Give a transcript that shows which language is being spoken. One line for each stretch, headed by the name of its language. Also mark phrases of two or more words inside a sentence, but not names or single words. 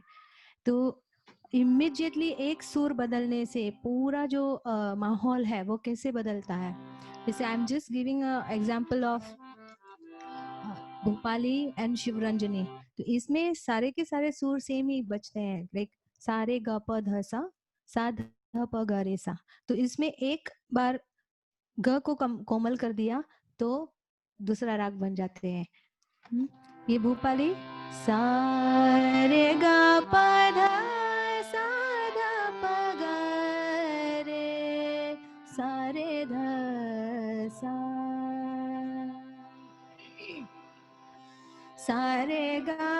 Hindi: तो इमीडिएटली एक सुर बदलने से पूरा जो माहौल है वो कैसे बदलता है।
English: जैसे I am just giving a example of भोपाली and शिवरंजनी।
Hindi: तो इसमें सारे के सारे सुर सेम ही बजते हैं, लाइक सारे ग प ध सा ध प ग रे सा। तो इसमें एक बार ग को कोमल कर दिया तो दूसरा राग बन जाते हैं। ये भोपाली सा रे ग प ध सा ध प ग रे सा रे ध सा सा रे ग